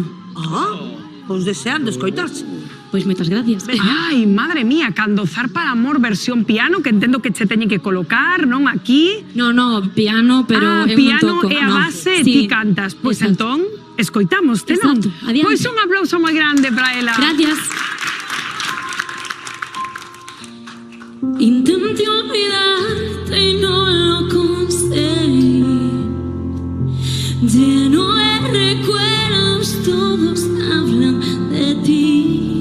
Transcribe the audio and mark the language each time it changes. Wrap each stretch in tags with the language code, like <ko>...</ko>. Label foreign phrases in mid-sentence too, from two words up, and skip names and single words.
<gl>Pois deseando escoitarse. Pois moitas gracias. Ai, madre mía, cando zarpa el amor versión piano, que entendo que che teñen que colocar, non? Aquí. No, piano, pero eu non piano toco. e a no. base Sí. ti cantas. Pois Exacto. entón, escoitámoste, non? Exacto, adiante. Pois un aplauso moi grande para ela. Gracias.</gl> <es>Intenté olvidarte y no lo conseguí. Lleno de recuerdos, todos hablan de ti.</es>